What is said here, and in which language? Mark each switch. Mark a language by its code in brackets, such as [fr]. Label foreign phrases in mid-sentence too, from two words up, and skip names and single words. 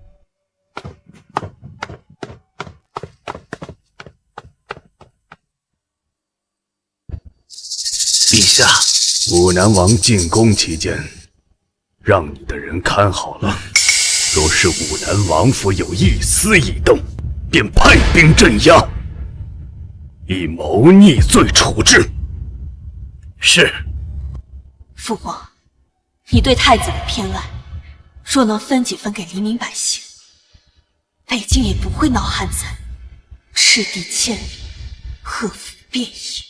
[zh] 陛下，武南王进宫期間，让你的人看好了，若是武南王府有一絲異動，便派兵鎮壓，以謀逆罪處置。是。父皇，你對太子的偏愛，若能分幾分給黎民百姓，北京也不會鬧旱災，赤地千里，賀福遍野。